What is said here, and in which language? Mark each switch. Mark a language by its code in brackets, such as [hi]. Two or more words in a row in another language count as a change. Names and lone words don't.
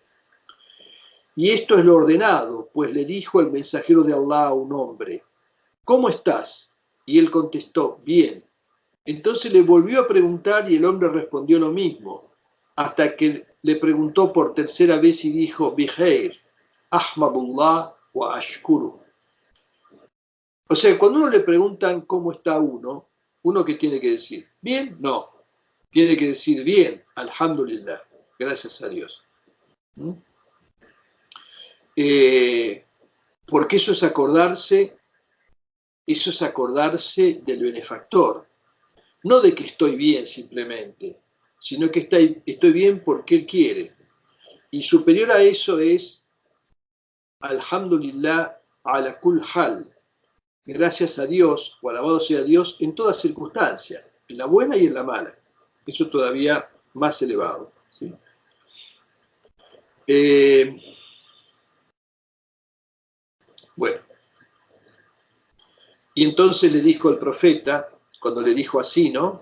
[es] Y esto es lo ordenado, pues le dijo el mensajero de Allah a un hombre: ¿cómo estás? Y él contestó: bien. Entonces le volvió a preguntar y el hombre respondió lo mismo, hasta que le preguntó por tercera vez y dijo: [ar] بخير، أحمد الله وأشكره. [es] O sea, cuando uno le preguntan cómo está uno ¿qué tiene que decir? ¿Bien? No. Tiene que decir bien, alhamdulillah, gracias a Dios. Porque eso es acordarse eso es acordarse del benefactor, no de que estoy bien simplemente, sino que estoy bien porque Él quiere. Y superior a eso es [ar] الحمد لله على كل حال, [es] gracias a Dios, o alabado sea Dios, en toda circunstancia, en la buena y en la mala. Eso todavía más elevado. ¿Sí? Bueno, y entonces le dijo el profeta, cuando le dijo así, ¿no?